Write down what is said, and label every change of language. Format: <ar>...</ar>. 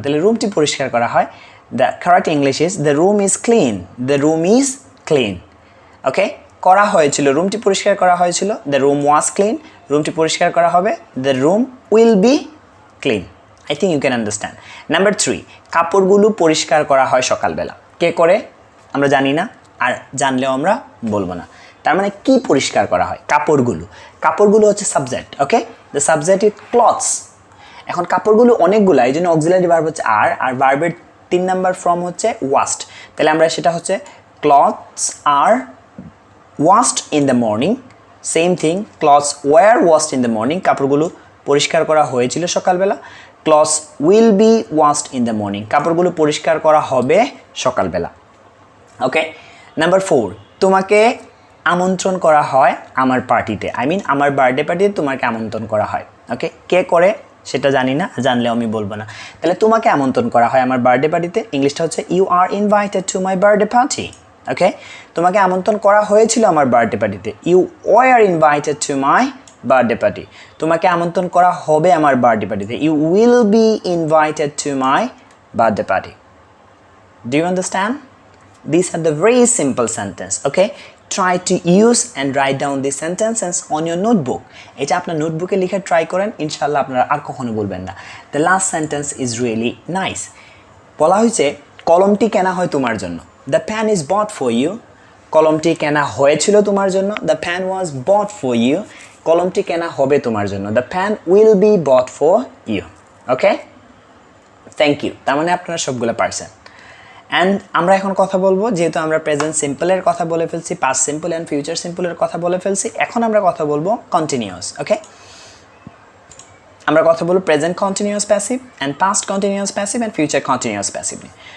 <bn>তাহলে রুমটি পরিষ্কার করা হয়,</bn> <en>the correct English is the room is clean. The room is clean.</en> <bn>Okay, করা হয়েছিল, রুমটি পরিষ্কার করা হয়েছিল,</bn> <en>the room was clean.</en> <bn>রুমটি পরিষ্কার করা হবে,</bn> <en>the room will be clean. I think you can understand.</en> <bn>Number 3, কাপড়গুলো পরিষ্কার করা হয় সকালবেলা। কে করে আমরা জানি না, আর জানলেও আমরা বলবো না। তার মানে কি পরিষ্কার করা হয়? কাপড়গুলো। কাপড়গুলো হচ্ছে subject.</bn> <en>Okay, the subject is clothes.</en> <bn>এখন কাপড়গুলো অনেকগুলো, এই জন্য অক্সিলারি ভার্ব হচ্ছে আর ভার্বের 3 নম্বর ফর্ম হচ্ছে ওয়াশড। তাহলে আমরা সেটা হচ্ছে</bn> <en>Clothes are washed in the morning. Same thing, clothes were washed in the morning.</en> <bn>কাপড়গুলো পরিষ্কার করা হয়েছিল সকালবেলা।</bn> <en>Clothes will be washed in the morning.</en> <bn>কাপড়গুলো পরিষ্কার করা হবে সকালবেলা। ওকে, নাম্বার 4, তোমাকে আমন্ত্রণ করা হয় আমার পার্টিতে। আই মিন আমার বার্থডে পার্টিতে তোমাকে আমন্ত্রণ করা হয়। ওকে, কে করে সেটা জানি না, জানলেও আমি বলবো না। তাহলে তোমাকে আমন্ত্রণ করা হয় আমার বার্থডে পার্টিতে, ইংলিশটা হচ্ছে</bn> <en>You are invited to my birthday party.</en> <bn>ওকে, তোমাকে আমন্ত্রণ করা হয়েছিল আমার বার্থডে পার্টিতে,</bn> <en>You were invited to my birthday party.</en> <bn>তোমাকে আমন্ত্রণ করা হবে আমার বার্থডে পার্টিতে,</bn> <en>You will be invited to my birthday party. Do you understand? These are the very simple sentence, okay? Try to use and write down these sentences on your notebook.</en> <bn>এটা আপনার নোটবুকে লিখে ট্রাই করেন, ইনশাআল্লাহ আপনারা আর কখনো বলবেন না।</bn> <en>The last sentence is really nice.</en> <bn>বলা হয়েছে কলমটি কেনা হয় তোমার জন্য।</bn> <en>The pen is bought for you.</en> <bn>কলমটি কেনা হয়েছিল তোমার জন্য।</bn> <en>The pen was bought for you.</en> <bn>কলমটি কেনা হবে তোমার জন্য।</bn> <en>The pen will be bought for you.</en> <bn>Okay?</bn> <en>Thank you.</en> <bn>তার মানে আপনারা সবগুলো পারছেন। অ্যান্ড আমরা এখন কথা বলবো, যেহেতু আমরা প্রেজেন্ট সিম্পলের কথা বলে ফেলছি, পাস্ট সিম্পল অ্যান্ড ফিউচার সিম্পলের কথা বলে ফেলছি, এখন আমরা কথা বলবো কন্টিনিউয়াস। ওকে, আমরা কথা বলবো present continuous passive and past continuous passive and future continuous passive নিয়ে।</bn>